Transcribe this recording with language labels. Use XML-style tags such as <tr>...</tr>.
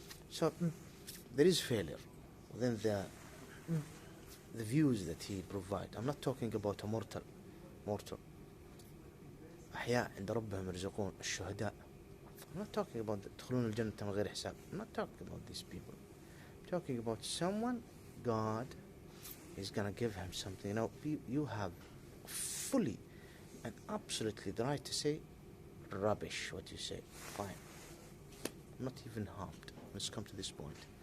<en>So there is failure within the views that he provides. I'm not talking about a mortal.</en> <ar>أحياء عند ربهم يرزقون الشهداء.</ar> <en>I'm not talking about</en> <ar>يدخلون الجنة من غير حساب.</ar> <en>I'm not talking about these people. I'm talking about someone, God is going to give him something. You know, you have fully and absolutely the right to say rubbish what you say. Fine. I'm not even harmed. Let's come to this point.</en>